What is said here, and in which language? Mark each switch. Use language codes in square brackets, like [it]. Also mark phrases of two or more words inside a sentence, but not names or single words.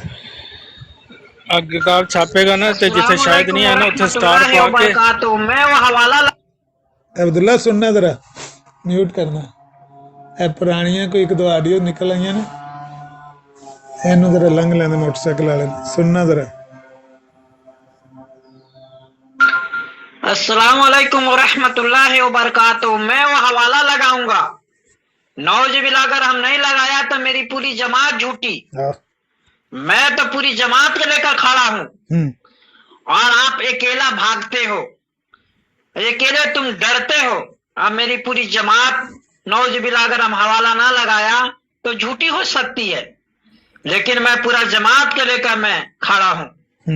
[pa] کتاب چھاپے گا نا تو جتھے شاید نہیں ہے نا اوتھے سٹار پا کے [ur] میں وہ حوالہ عبداللہ سننا ذرا، میوٹ کرنا. [pa] اے پرانیاں کوئی اک دو آڈیو نکل آئی نا، اینوں ذرا لنگھ لیندے موٹرسائیکل والے، سننا ذرا. [ar] السلام عليكم ورحمة الله وبركاته. [ur] میں وہ حوالہ لگاؤں گا، نعوذ باللہ اگر ہم نہیں لگایا تو میری پوری جماعت جھوٹی. میں تو پوری جماعت کو لے کر کھڑا ہوں اور آپ اکیلا بھاگتے ہو، اکیلے تم ڈرتے ہو. اب میری پوری جماعت، نعوذ باللہ اگر ہم حوالہ نہ لگایا تو جھوٹی ہو سکتی ہے، لیکن میں پورا جماعت کو لے کر میں کھڑا ہوں.